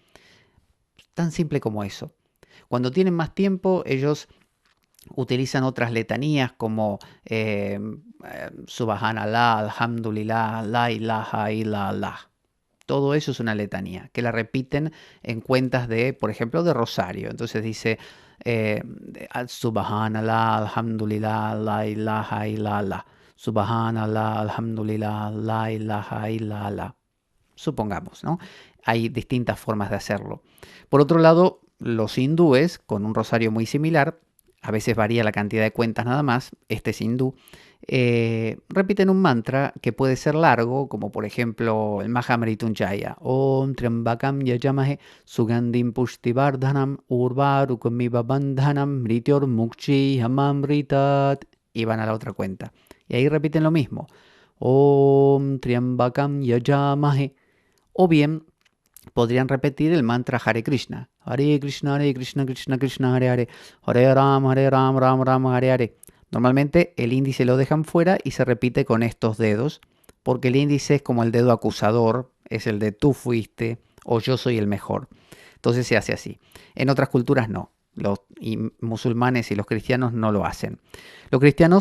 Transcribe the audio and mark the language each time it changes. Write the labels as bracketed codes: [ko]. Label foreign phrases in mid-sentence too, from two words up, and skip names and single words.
[es] Tan simple como eso. Cuando tienen más tiempo, ellos utilizan otras letanías como [ar] سبحان الله، الحمد لله، لا إله إلا الله. [es] Todo eso es una letanía, que la repiten en cuentas de, por ejemplo, de Rosario. Entonces dice eh, [ar] سبحان الله، الحمد لله، لا إله إلا الله. سبحان الله، الحمد لله، لا إله إلا الله. [es] Supongamos, ¿no? Hay distintas formas de hacerlo. Por otro lado, los hindúes, con un rosario muy similar, a veces varía la cantidad de cuentas nada más, este es hindú, repiten un mantra que puede ser largo, como por ejemplo el Mahamrityunjaya. [sa] ओम् त्र्यम्बकम् यजामहे सुगन्धिम् पुष्टिवर्धनम् उर्वारुकमिव बन्धनम् मृत्योर् मुक्चि हमामृतात्. [es] Y van a la otra cuenta. Y ahí repiten lo mismo. [sa] ओम् त्र्यम्बकम् यजामहे. [es] O bien podrían repetir el mantra Hare Krishna. [sa] हरे कृष्ण, हरे कृष्ण, कृष्ण कृष्ण, हरे हरे। हरे राम, राम राम, हरे हरे. [es] Normalmente el índice lo dejan fuera y se repite con estos dedos, porque el índice es como el dedo acusador, es el de tú fuiste o yo soy el mejor. Entonces se hace así. En otras culturas no. Los musulmanes y los cristianos no lo hacen.